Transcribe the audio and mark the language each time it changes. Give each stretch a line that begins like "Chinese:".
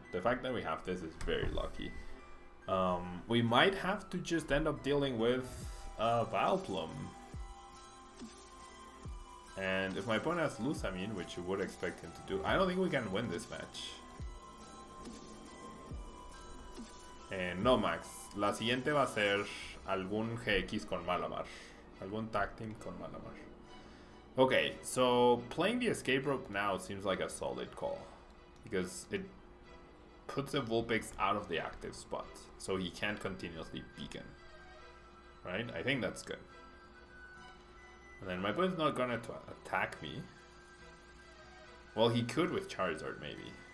English: The fact that we have this is very lucky. We might have to just end up dealing with Vileplume. And if my opponent has Lusamine, which you would expect him to do, I don't think we can win this match.
Spanish: No, Max. La siguiente va a ser algún GX con Malamar. Algún tag team con Malamar.
English: Okay, so playing the escape rope now seems like a solid call. Because it puts the Vulpix out of the active spot. So he can't continuously beacon. Right? I think that's good. And then my opponent's not gonna attack me. Well, he could with Charizard, maybe.